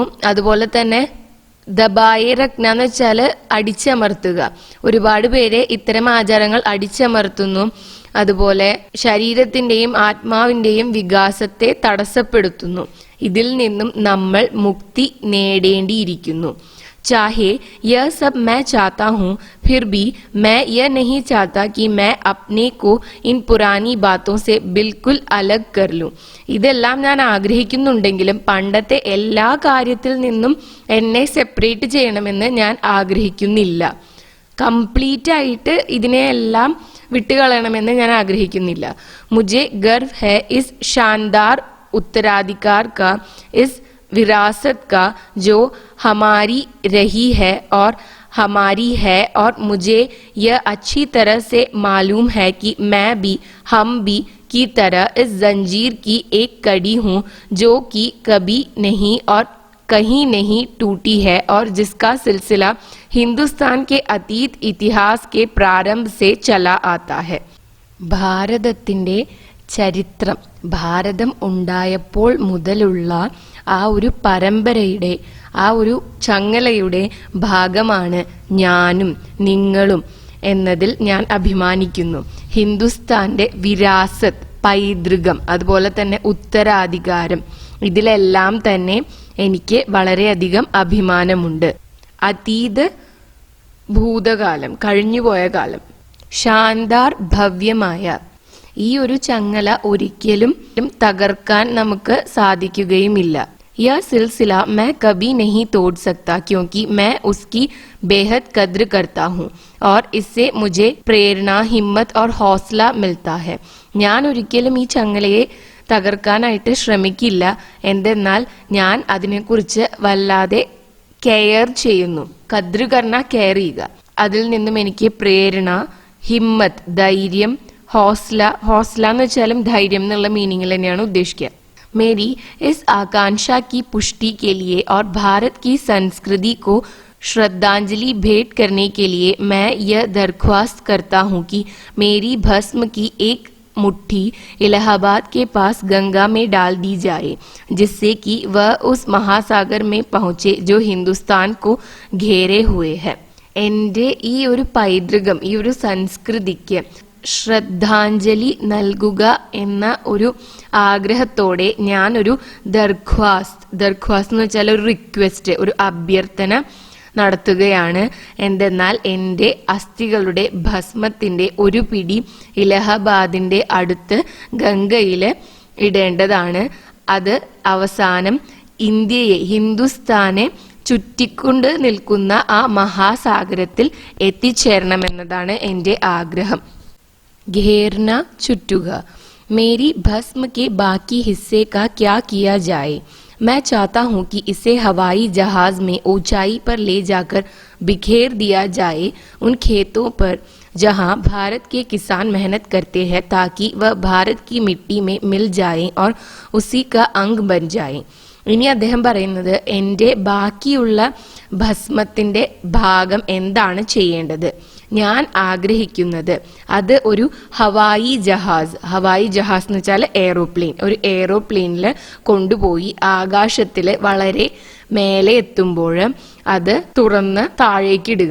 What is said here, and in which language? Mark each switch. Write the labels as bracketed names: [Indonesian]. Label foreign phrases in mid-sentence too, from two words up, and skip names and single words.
[Malayalam] അതുപോലെ തന്നെ [Hindi] दबाए रखना [Malayalam] എന്ന് വെച്ചാൽ അടിച്ചമർത്തുക. ഒരുപാട് പേരെ ഇത്തരം ആചാരങ്ങൾ അടിച്ചമർത്തുന്നു. അതുപോലെ ശരീരത്തിന്റെയും ആത്മാവിന്റെയും വികാസത്തെ തടസ്സപ്പെടുത്തുന്നു. ഇതിൽ നിന്നും നമ്മൾ മുക്തി നേടേണ്ടിയിരിക്കുന്നു. [Hindi] चाहे यह सब मैं चाहता हूँ, फिर भी मैं यह नहीं चाहता कि मैं अपने को इन पुरानी बातों से बिल्कुल अलग कर लूँ. [Malayalam] ഇതെല്ലാം ഞാൻ ആഗ്രഹിക്കുന്നുണ്ടെങ്കിലും പണ്ടത്തെ എല്ലാ കാര്യത്തിൽ നിന്നും എന്നെ സെപ്പറേറ്റ് ചെയ്യണമെന്ന് ഞാൻ ആഗ്രഹിക്കുന്നില്ല. കംപ്ലീറ്റ് ആയിട്ട് ഇതിനെയെല്ലാം വിട്ടുകളയണമെന്ന് ഞാൻ ആഗ്രഹിക്കുന്നില്ല. [Hindi] मुझे गर्व है इस शानदार उत्तराधिकार का, इस विरासत का जो हमारी रही है और हमारी है, और मुझे यह अच्छी तरह से मालूम है कि मैं भी, हम भी की तरह इस जंजीर की एक कड़ी हूँ जो कि कभी नहीं और कहीं नहीं टूटी है, और जिसका सिलसिला हिंदुस्तान के अतीत इतिहास के प्रारंभ से चला आता है. [Malayalam] ഭാരതത്തിൻ്റെ ചരിത്രം, ഭാരതം ഉണ്ടായപ്പോൾ മുതലുള്ള ആ ഒരു പരമ്പരയുടെ, ആ ഒരു ചങ്ങലയുടെ ഭാഗമാണ് ഞാനും നിങ്ങളും എന്നതിൽ ഞാൻ അഭിമാനിക്കുന്നു. ഹിന്ദുസ്ഥാന്റെ വിരാസത്ത്, പൈതൃകം, അതുപോലെ തന്നെ ഉത്തരാധികാരം, ഇതിലെല്ലാം തന്നെ എനിക്ക് വളരെയധികം അഭിമാനമുണ്ട്. അതീത് ഭൂതകാലം, കഴിഞ്ഞുപോയ കാലം, ശാന്താർ ഭവ്യമായ ഈ ഒരു ചങ്ങല ഒരിക്കലും തകർക്കാൻ നമുക്ക് സാധിക്കുകയുമില്ല. [Hindi] यह सिलसिला मैं कभी नहीं तोड़ सकता क्योंकि मैं उसकी बेहद कद्र करता हूँ और इससे मुझे प्रेरणा, हिम्मत और हौसला मिलता है. [Malayalam] ഞാൻ ഒരിക്കലും ഈ ചങ്ങലയെ തകർക്കാനായിട്ട് ശ്രമിക്കില്ല. എന്തെന്നാൽ ഞാൻ അതിനെക്കുറിച്ച് വല്ലാതെ കെയർ ചെയ്യുന്നു. [Hindi] क़द्र करना, [Malayalam] കെയർ ചെയ്യുക. അതിൽ നിന്നും എനിക്ക് പ്രേരണ, ഹിമ്മത്ത്, ധൈര്യം, ഹോസ്ല, ഹോസ്ല എന്ന് വെച്ചാലും ധൈര്യം എന്നുള്ള മീനിങ്ങിൽ തന്നെയാണ് ഉദ്ദേശിക്കുക. [Hindi] मेरी इस आकांक्षा की पुष्टि के लिए और भारत की संस्कृति को श्रद्धांजलि भेंट करने के लिए मैं यह दरख्वास्त करता हूँ कि मेरी भस्म की एक मुट्ठी इलाहाबाद के पास गंगा में डाल दी जाए, जिससे कि वह उस महासागर में पहुँचे जो हिंदुस्तान को घेरे हुए है. [Malayalam] എൻ്റെ ഈ ഒരു പൈതൃകം, ഈ ഒരു സംസ്കൃതിക്ക് ശ്രദ്ധാഞ്ജലി നൽകുക എന്ന ഒരു ആഗ്രഹത്തോടെ ഞാനൊരു ദർഖ്വാസ്ത് എന്ന് വെച്ചാൽ ഒരു റിക്വസ്റ്റ്, ഒരു അഭ്യർത്ഥന നടത്തുകയാണ്. എന്തെന്നാൽ എൻ്റെ അസ്ഥികളുടെ ഭസ്മത്തിൻ്റെ ഒരു പിടി ഇലഹബാദിൻ്റെ അടുത്ത് ഗംഗയിൽ ഇടേണ്ടതാണ്. അത് അവസാനം ഇന്ത്യയെ, ഹിന്ദുസ്ഥാനെ ചുറ്റിക്കൊണ്ട് നിൽക്കുന്ന ആ മഹാസാഗരത്തിൽ എത്തിച്ചേരണമെന്നതാണ് എൻ്റെ ആഗ്രഹം. [Hindi] घेरना, चुटुगा. मेरी भस्म के बाकी हिस्से का क्या किया जाए? मैं चाहता हूँ कि इसे हवाई जहाज में ऊंचाई पर ले जाकर बिखेर दिया जाए, उन खेतों पर जहाँ भारत के किसान मेहनत करते हैं, ताकि वह भारत की मिट्टी में मिल जाए और उसी का अंग बन जाए. [Malayalam] ഇനി അദ്ദേഹം പറയുന്നത് എൻ്റെ ബാക്കിയുള്ള ഭസ്മത്തിൻ്റെ ഭാഗം എന്താണ് ചെയ്യേണ്ടത്. ഞാൻ ആഗ്രഹിക്കുന്നത് അത് ഒരു [Hindi] हवाई जहाज़ [Malayalam] എന്ന് വെച്ചാൽ എയ്റോപ്ലെയിൻ, ഒരു എയ്റോപ്ലെയിനിൽ കൊണ്ടുപോയി ആകാശത്തിൽ വളരെ മേലെ എത്തുമ്പോൾ അത് തുറന്ന് താഴേക്കിടുക.